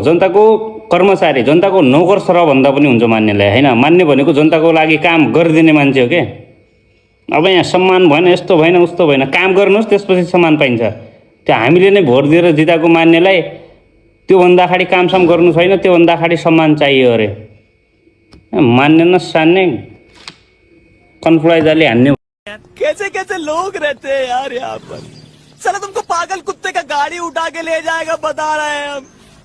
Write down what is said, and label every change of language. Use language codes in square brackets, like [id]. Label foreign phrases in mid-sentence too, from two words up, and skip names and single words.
[ne] जनताको कर्मचारी जनताको नोकर सरह भन्दा पनि हुन्छ मान्नेलाई होइन मान्ने भनेको जनताको लागि काम गरिदिने मान्छे हो के अब यहाँ सम्मान भएन यस्तो भएन उस्तो भएन काम गर्नुहोस् त्यसपछि सम्मान पाइन्छ त्यो हामीले नै भोट दिएर जिताएको मान्नेलाई त्योभन्दा अगाडि कामसाम गर्नु छैन त्योभन्दा अगाडि सम्मान चाहियो अरे मान्ने न सान्ने कन्फ्लाइजरले हान्ने [hi] कैसे कैसे लोग रहते हैं यार यहाँ पर। चलो तुमको पागल कुत्ते का गाड़ी उठा के ले जाएगा बता रहे हैं हम।